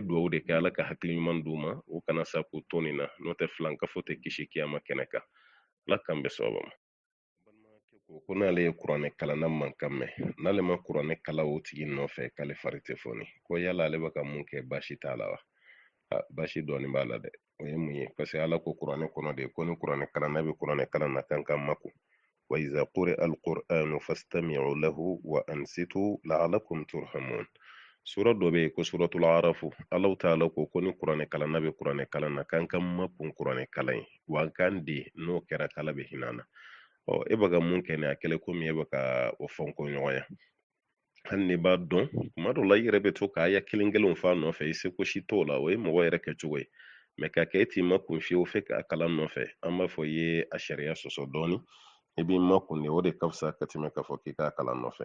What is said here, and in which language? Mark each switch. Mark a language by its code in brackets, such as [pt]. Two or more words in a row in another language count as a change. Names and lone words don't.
[bm] dugawu de kɛ ala ka hakili ɲuman d'u ma u kana sa k'u to nin na n'o tɛ filankafo tɛ kisi kiyama kɛnɛ kan ala k'an bɛ sababa ma balimakɛ ko n'ale ye kuranɛ kalanna man kan mɛn n'ale ma kuranɛ kala o tigi nɔfɛ k'ale fari tɛ fɔni ko yala ale bɛ ka mun kɛ baasi t'a la wa basi dɔɔni b'a la dɛ o ye mun ye parce que ala ko kuranɛ kɔnɔ de ko ni kuranɛ kalanna bɛ kuranɛ kalan na kan ka mako wa [ar] إذا قرئ القرآن فاستمعوا له وأنصتوا لعلكم ترحمون [bm] sura dɔ bɛ yen ko suratul arafu [ar] الله تعالى [bm] ko ni kuranɛ kalanna bɛ kuranɛ kalan na kan ka makun kuranɛ kalan ye wa an kan de n'o kɛra kala bɛ hinɛ na e bɛ ka mun kɛ nin a kɛlen komi e bɛ ka o fɛn ko ɲɔgɔnya hali ni b'a dɔn kuma dɔ la i yɛrɛ bɛ to ka aya kelen kelenw f'a nɔfɛ i seko si t'o la o ye mɔgɔ yɛrɛ kɛcogo ye mɛ ka kɛ e t'i ma kun fiyewu fɛ k'a kalan nɔfɛ an b'a fɔ i ye a sariya sɔsɔ dɔɔni i b'i makunde o de ka fisa ka tɛmɛ k'a fɔ k'i k'a kalan nɔfɛ.